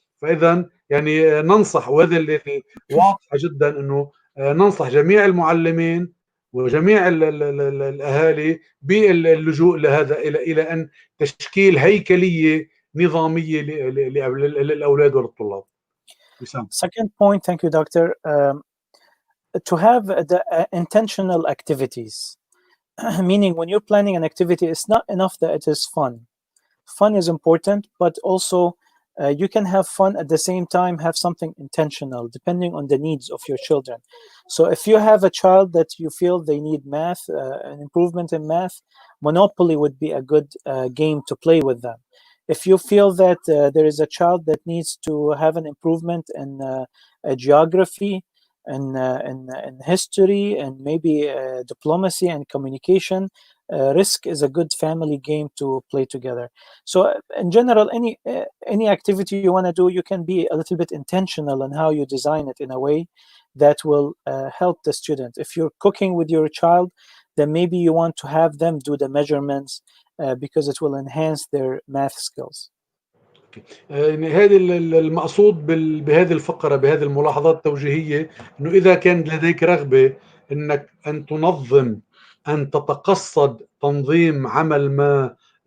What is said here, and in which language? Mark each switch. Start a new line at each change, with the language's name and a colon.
Arabic: فإذا يعني ننصح، وهذا اللي واضح جدا أنه ننصح جميع المعلمين وجميع الأهالي باللجوء لهذا إلى أن تشكيل هيكلية نظامية للأولاد وللطلاب.
English: Second point, thank you, Doctor. To have the intentional activities, meaning when you're planning an activity, it's not enough that it is fun. Fun is important, but also you can have fun at the same time, have something intentional, depending on the needs of your children. So if you have a child that you feel they need math, an improvement in math, Monopoly would be a good game to play with them. If you feel that there is a child that needs to have an improvement in geography, and history, and maybe diplomacy and communication, Risk is a good family game to play together. So in general, any activity you want to do, you can be a little bit intentional in how you design it in a way that will help the student. If you're cooking with your child, then maybe you want to have them do the measurements because it will enhance their math skills.
Arabic: يعني هذا المقصود بهذه الفقرة، بهذه الملاحظات التوجيهية، انه اذا كان لديك رغبة انك ان تنظم، ان تتقصد تنظيم عمل ما